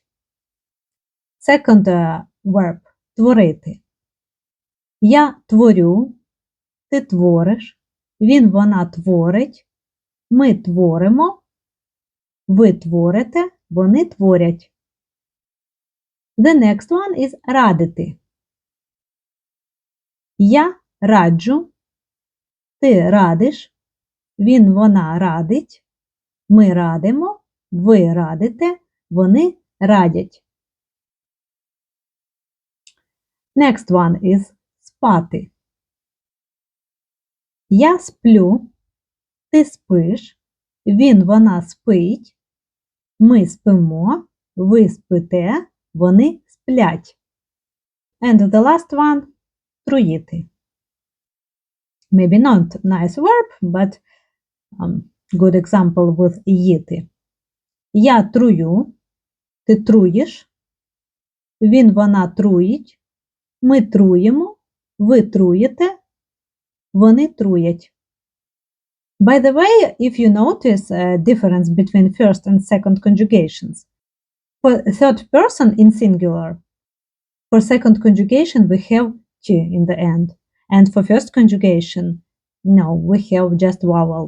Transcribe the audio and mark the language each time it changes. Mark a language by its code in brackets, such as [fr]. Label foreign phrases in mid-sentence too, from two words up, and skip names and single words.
[en] Second verb творити. [uk] Я творю, ти твориш, він, вона творить, ми творимо, ви творите, вони творять. [en] The next one is радити. [uk] Я раджу, ти радиш, він, вона радить, ми радимо, ви радите, вони радять. [en] Next one is спати. [uk] Я сплю, ти спиш, він, вона спить, ми спимо, ви спите, вони сплять. [en] And the last one – труїти. Maybe not nice verb, but good example with їти. [uk] Я трую, ти труїш, він, вона труїть, ми труємо, ви труєте, вони труять. [en] By the way, if you notice a difference between first and second conjugations, for third person in singular, for second conjugation we have T in the end, and for first conjugation, no, we have just vowel.